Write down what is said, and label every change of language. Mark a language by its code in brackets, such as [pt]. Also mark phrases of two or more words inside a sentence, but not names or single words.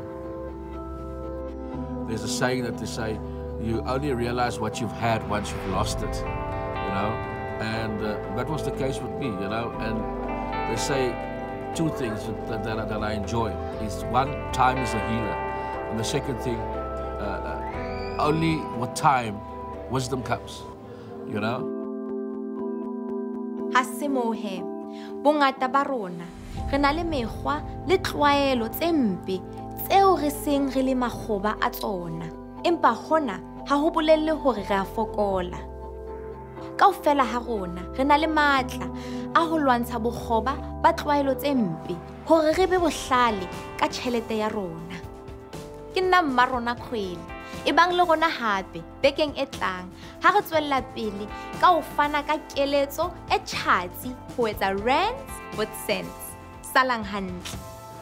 [en] There's a saying that they say, you only realize what you've had once you've lost it, you know, and that was the case with me, you know. And they say two things that I enjoy is, one, time is a healer, and the second thing, only with time wisdom comes, you know. [st] Hasimohe bongata ba rona re na le mekgwa le tlwaelo tse mpe tseo re seng re le makgoba a tsona, empa hona ha ho bolelle hore re a fokola. Kaofela ha rona re na le matla a ho lwantsha bokgoba ba tlwaelo tse mpe hore re be bohlale ka tjhelete ya rona. Ke nna Mmarona Kgwele, ebang le rona hape bekeng e tlang ha re tswella pele ka ho fana ka keletso e tjhatsi ho etsa [en] rands with sense. [st] Salang hantle.